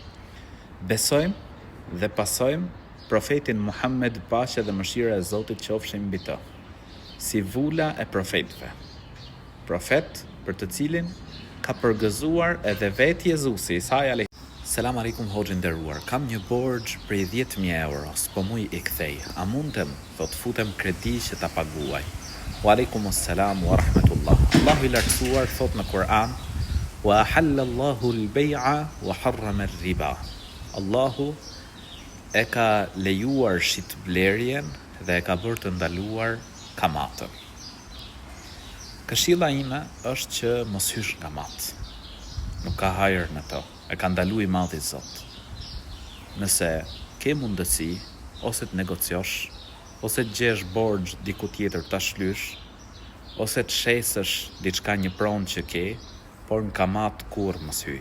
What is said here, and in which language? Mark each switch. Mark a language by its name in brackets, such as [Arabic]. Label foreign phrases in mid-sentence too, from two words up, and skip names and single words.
[Albanian] Besojmë dhe pasojmë profetin Muhammed, paqja dhe mëshira e Zotit qofshin mbi të, si vula e profetëve. Profet për të cilin ka përgëzuar edhe vetë Jezusi, Isa alayhi. [Arabic] سلام عليكم [Albanian] hoxhë nderuar. Kam një borxh për 10.000 euro, s'po muj i kthej. A mundem thot futem kredi që ta paguaj? [Arabic] وعليكم السلام ورحمة الله. [Albanian] Allahu i lartësuar thot në Kur'an: [Arabic] وأحل الله البيع وحرم الربا. [Albanian] Allahu e ka lejuar shitblerjen dhe e ka bërë të ndaluar kamatën. Këshilla ime është që mos hysh kamat. Nuk ka hajër në to. E ka ndalu i madhi Zot. Nëse ke mundësi, ose të negocjosh, ose të gjesh borxh diku tjetër ta shlysh, ose të shesësh diçka një pronë që ke, por në kamat kur mos hyj.